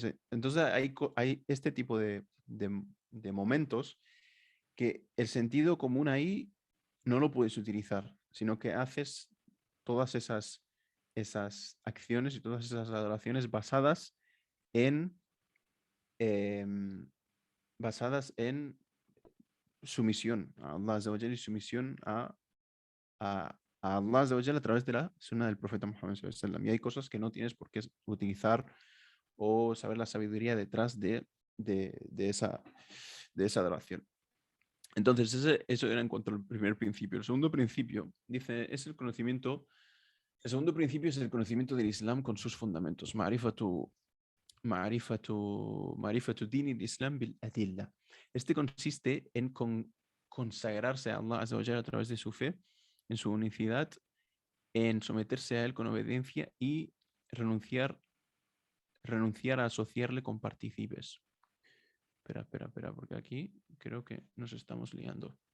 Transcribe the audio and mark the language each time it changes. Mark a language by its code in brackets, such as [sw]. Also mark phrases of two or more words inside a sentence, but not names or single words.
[es] Entonces hay este tipo de momentos que el sentido común ahí no lo puedes utilizar, sino que haces todas esas acciones y todas esas adoraciones en, em, basadas en sumisión a Allah [ar] عز وجل [es] y sumisión a Allah [ar] عز وجل [es] a través de la sunna del profeta Muhammad [ar] صلى الله عليه وسلم. [es] Y hay cosas que no tienes por qué utilizar o saber la sabiduría detrás de esa adoración. Entonces, eso era en cuanto al primer principio. El segundo principio, dice, es el conocimiento. El segundo principio es el conocimiento del Islam con sus fundamentos. [ar] معرفة دين الإسلام بالأدلة. [es] Este consiste en consagrarse a Allah [ar] عز وجل [es] a través de su fe, en su unicidad, en someterse a Él con obediencia y renunciar a asociarle con partícipes. Espera, porque aquí creo que nos estamos liando.